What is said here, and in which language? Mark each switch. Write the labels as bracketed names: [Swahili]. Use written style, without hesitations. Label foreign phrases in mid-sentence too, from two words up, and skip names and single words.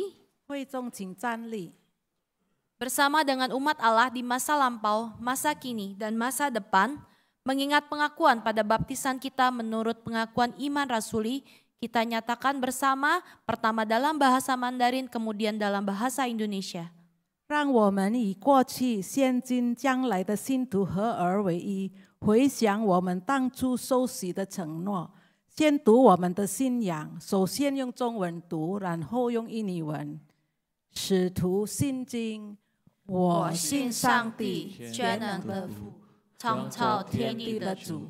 [Chinese] 会众请站立， [Indonesian] bersama dengan umat Allah di masa lampau, masa kini, dan masa depan, mengingat pengakuan pada baptisan kita menurut pengakuan iman rasuli, kita nyatakan bersama, pertama dalam bahasa Mandarin, kemudian dalam bahasa Indonesia. [Chinese] 让我们以过去、现今、将来的信徒合而为一，回想我们当初受洗的承诺。先读我们的信仰，首先用中文读，然后用印尼文。使徒信经，我信上帝全能的父，创造天地的主。